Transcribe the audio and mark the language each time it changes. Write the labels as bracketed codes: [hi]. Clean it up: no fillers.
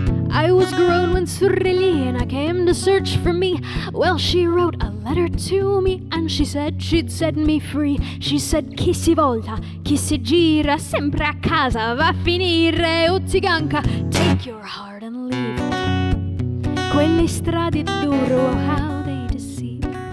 [en] I was grown when Sorellina came to search for me. Well, she wrote a letter to me and she said she'd set me free. She said [it] chi si volta, chi si gira, sempre a casa va a finire. [en] Oh ziganka, take your heart and leave it. [it] Quelle strade dure, [en] oh how they deceive.